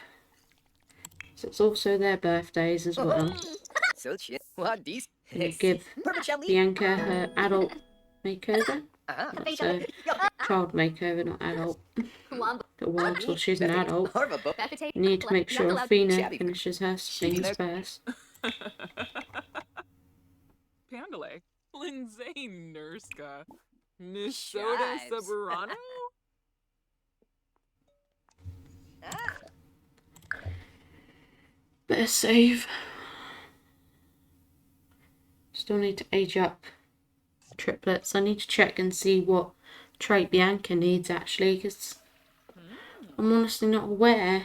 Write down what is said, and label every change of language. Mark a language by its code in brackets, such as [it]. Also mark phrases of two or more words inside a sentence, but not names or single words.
[en] So it's also their birthdays as well. So chin. What these? And give Bianca her adult makeover. So, child makeover, not adult. But while until she's an adult, you need to make sure Athena finishes her things first. Pandale. Lindsay Nurska. Nisota Chives. Saburano? Better save. Still need to age up triplets. I need to check and see what trait Bianca needs actually, because I'm honestly not aware.